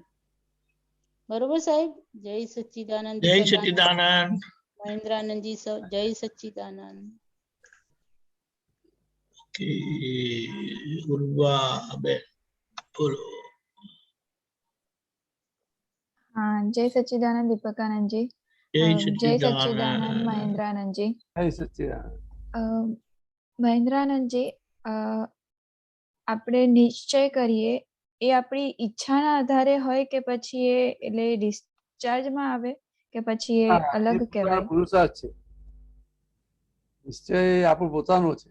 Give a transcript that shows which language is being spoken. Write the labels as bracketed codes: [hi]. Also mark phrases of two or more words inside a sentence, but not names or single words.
[gu] બરોબર સાહેબ. જય સચ્ચિદાનંદ. જય સચ્ચિદાનંદ. મહેન્દ્રાનંદજી જય સચ્ચિદાનંદ. ઉર્વાબેન બોલો. [hi] हाँ जय सच्चिदानंद दीपकानंद जी। [gu] જય [hi] जय सच्चिदानंद [gu] સચ્ચિદાનંદ. [hi] महेंद्रानंद जी। [gu] જય સચ્ચિદાનંદ. મહેન્દ્રાનંદ जी આપણે નિશ્ચય કરીએ એ આપણી ઈચ્છાના આધારે હોય કે પછી એ એટલે ડિસ્ચાર્જમાં આવે કે પછી એ અલગ કહેવાય? પુરુષાર્થ છે, નિશ્ચય આપણો પોતાનો છે.